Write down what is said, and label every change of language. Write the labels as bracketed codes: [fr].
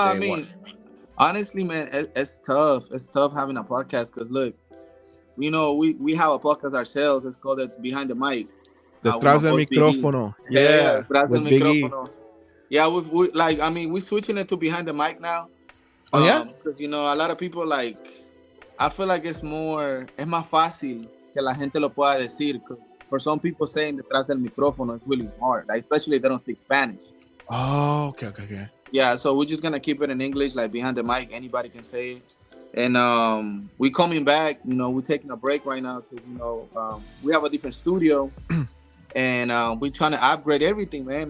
[en] I mean, honestly, man, it's tough. It's tough having a podcast because look, we have a podcast ourselves. It's called Behind the Mic. [es] Detrás del micrófono. Yeah, detrás del [en] with Big E. [es] micrófono. [en] Yeah, we're switching it to Behind the Mic now. Oh yeah, because a lot of people I feel like [es] es más fácil que la gente lo pueda decir. [en] For some people, saying detrás del micrófono is really hard, like, especially if they don't speak Spanish. Oh, okay. Yeah, so we're just gonna keep it in English, like Behind the Mic. Anybody can say it. And we coming back. We're taking a break right now because we have a different studio, and we're trying to upgrade everything, man.